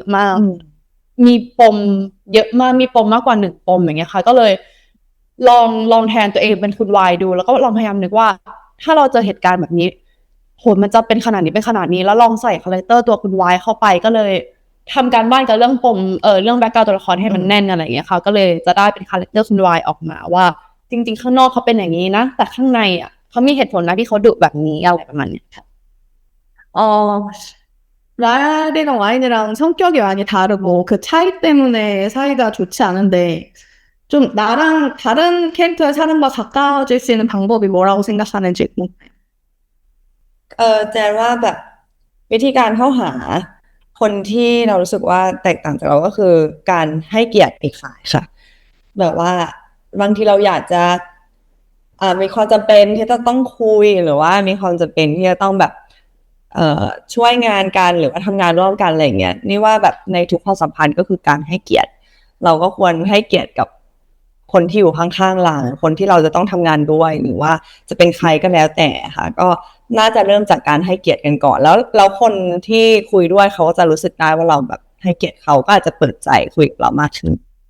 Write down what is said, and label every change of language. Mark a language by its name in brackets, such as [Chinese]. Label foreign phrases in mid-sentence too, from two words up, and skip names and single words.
[Thai] มากมีปมเยอะมากมีปมมากกว่าหนึ่งปมอย่างเงี้ยค่ะก็เลยลองแทนตัวเองเป็นคุณวายดูแล้วก็ลองพยายามนึกว่าถ้าเราเจอเหตุการณ์แบบนี้โหมันจะเป็นขนาดนี้เป็นขนาดนี้แล้วลองใส่คาแรคเตอร์ตัวคุณวายเข้าไปก็เลยทำการบ้านกับเรื่องปมเรื่องแบ็คกราวด์ตัวละครให้มันแน่นอะไรอย่างเงี้ยค่ะก็เลยจะได้เป็นคาแรคเตอร์คุณวายออกมาว่าจริงๆข้างนอกเขาเป็นอย่างนี้นะแต่ข้างในอ่ะเขามีเหตุผลนะที่เขาดุแบบนี้อะไรประมาณเนี้ยค่ะ [Korean] 어, 랄이랑 와인이랑 성격이 많이 다르고 그 차이 때문에 사이가 좋지 않은데 좀 나랑 다른 캐릭터의 사람과 가까워질 수 있는 방법이 뭐라고 생각하는지 궁금해요. [Thai] แจนว่าแบบวิธีการเข้าหาคนที่เรารู้สึกว่าแตกต่างจากเราก็คือการให้เกียรติอีกฝ่ายค่ะแบบว่าบางทีเราอยากจะมี ความจำเป็นที่จะต้องคุยหรือว่ามีความจำเป็นที่จะต้องแบบช่วยงานกันหรือว่าทำงานร่วมกันอะไรอย่างเงี้ยนี่ว่าแบบในทุกความสัมพันธ์ก็คือการให้เกียรติเราก็ควรให้เกียรติกับคนที่อยู่ข้างๆเราคนที่เราจะต้องทำงานด้วยหรือว่าจะเป็นใครก็แล้วแต่ค่ะก็น่าจะเริ่มจากการให้เกียรติกันก่อนแล้วคนที่คุยด้วยเขาก็จะรู้สึกได้ว่าเราแบบให้เกียรติเขาก็อาจจะเปิดใจคุยกับเรามากขึ้น